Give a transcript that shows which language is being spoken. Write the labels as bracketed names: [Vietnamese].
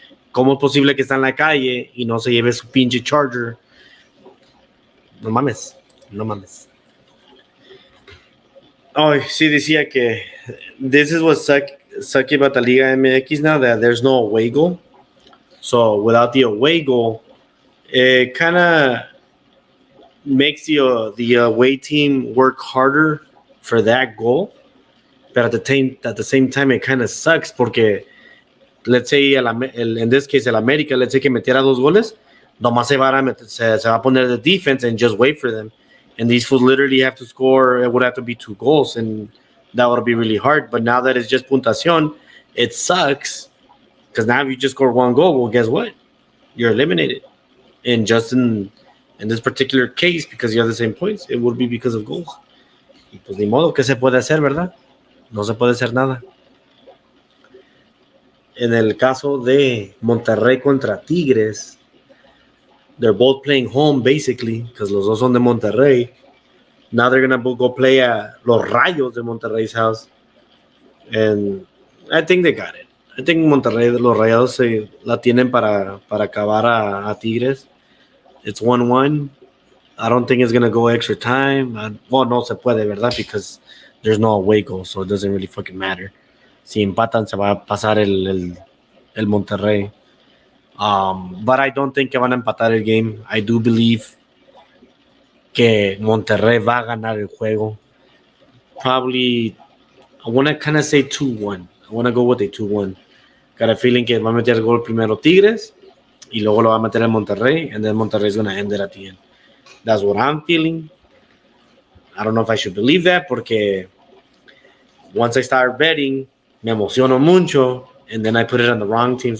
[Spanish] ¿Cómo es posible que está en la calle y no se lleve su pinche charger? No mames. Oh, sí, decía que [English] this is what's sucky about the Liga MX now, that there's no away goal. So without the away goal, it kind of makes the away team work harder for that goal. But at the same time, it kind of sucks porque, let's say, in this case, el América, let's say [Spanish] que metiera 2 goles, nomás se va a poner [English] the defense and just wait for them. And these fools literally have to score. It would have to be 2 goals, and that would be really hard. But now that it's just puntación, it sucks because now if you just score 1 goal, well, guess what? You're eliminated. And just in this particular case, because you have the same points, it would be because of goals. [Spanish] Y pues ni modo, ¿qué se puede hacer, verdad? No se puede hacer nada. En el caso de Monterrey contra Tigres, [English] they're both playing home basically because [Spanish] los dos son de Monterrey. [English] Now they're gonna go play at Los Rayos de Monterrey's house, and I think they got it. I think [Spanish] Monterrey, los Rayados se la tienen para acabar a Tigres. [English] It's 1-1. I don't think it's gonna go extra time. [Spanish] No se puede, verdad, [English] because there's no away goal, so it doesn't really fucking matter. [Spanish] Si empatan se va a pasar el Monterrey. [English] But I don't think [Spanish] que van a empatar el [English] game. I do believe [Spanish] que Monterrey va a ganar el juego. [English] Probably, I want to kind of say 2-1. I want to go with a 2-1. Got a feeling [Spanish] que va a meter el gol primero Tigres y luego lo va a meter el Monterrey, [English] and then Monterrey is going to end it at the end. That's what I'm feeling. I don't know if I should believe that porque once I start betting, [Spanish] me emociono mucho, [English] and then I put it on the wrong teams.